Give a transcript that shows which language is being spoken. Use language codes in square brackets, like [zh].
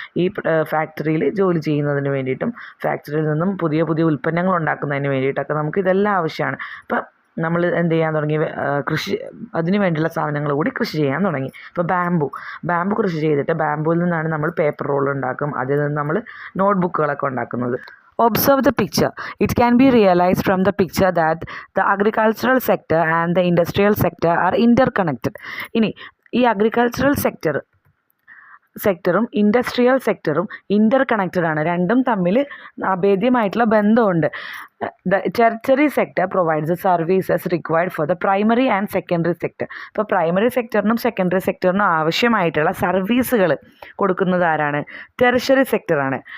[ml] ഈ ഫാക്ടറിയിൽ ജോലി ചെയ്യുന്നതിന് വേണ്ടിയിട്ടും ഫാക്ടറിയിൽ നിന്നും പുതിയ പുതിയ ഉൽപ്പന്നങ്ങൾ ഉണ്ടാക്കുന്നതിന് വേണ്ടിയിട്ടൊക്കെ നമുക്ക് ഇതെല്ലാം ആവശ്യമാണ്. അപ്പം നമ്മൾ എന്ത് ചെയ്യാൻ തുടങ്ങി, കൃഷി അതിന് വേണ്ടിയുള്ള സാധനങ്ങൾ കൂടി കൃഷി ചെയ്യാൻ തുടങ്ങി. ഇപ്പോൾ ബാമ്പു കൃഷി ചെയ്തിട്ട് ബാമ്പുവിൽ നിന്നാണ് നമ്മൾ പേപ്പർ റോൾ ഉണ്ടാക്കും, അതിൽ നിന്ന് നമ്മൾ നോട്ട്ബുക്കുകളൊക്കെ ഉണ്ടാക്കുന്നത്. [en] Observe the picture. It can be realized from the picture that the agricultural sector and the industrial sector are interconnected. [ml] ഇനി ഈ അഗ്രികൾച്ചറൽ സെക്ടറും ഇൻഡസ്ട്രിയൽ സെക്ടറും ഇൻ്റർ കണക്റ്റഡ് ആണ്. രണ്ടും തമ്മിൽ അഭേദ്യമായിട്ടുള്ള ബന്ധമുണ്ട്. [en] The tertiary sector provides the services required for the primary and secondary sector. [ml] ഇപ്പോൾ primary സെക്ടറിനും secondary സെക്ടറിനും ആവശ്യമായിട്ടുള്ള സർവീസുകൾ കൊടുക്കുന്നത് ആരാണ്? ടെറിഷറി സെക്ടറാണ്.